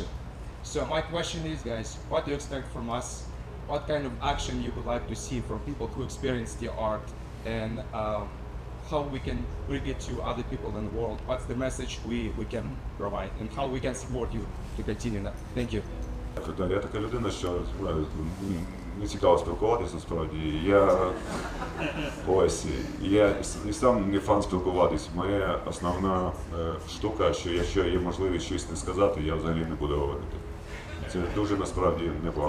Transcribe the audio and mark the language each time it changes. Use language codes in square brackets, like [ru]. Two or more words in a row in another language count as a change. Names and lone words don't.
[en] So my question is, guys, what do you expect from us? What kind of action you would like to see from people who experience the art, and how we can bring it to other people in the world? What's the message we can provide, and how we can support you to continue that? Thank you. [uk] Я така людина, що не цікаво спілкуватися насправді. Я і сам не фан спілкуватись. Моя основна штука, що якщо є можливість щось не сказати, я взагалі не буду говорити. Це дуже насправді непогано.